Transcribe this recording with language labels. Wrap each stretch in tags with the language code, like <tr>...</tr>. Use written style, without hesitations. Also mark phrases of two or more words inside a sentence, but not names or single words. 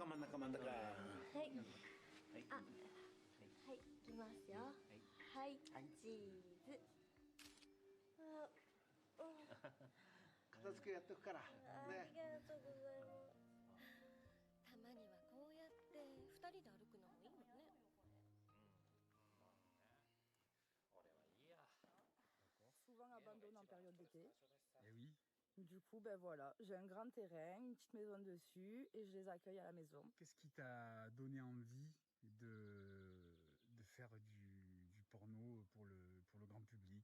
<ja>はい。はい、いきますよ。はい、チーズ。片付けやっとくから。ありがとうございます。たまにはこうやって2人で歩くのもいいもんね。</ja> <fr>Souvent abandonné en période d'été. Eh oui. Du coup, ben voilà, j'ai un grand terrain, une petite maison dessus et je les accueille à la maison. Qu'est-ce qui t'a donné envie de faire du porno pour le grand public</fr>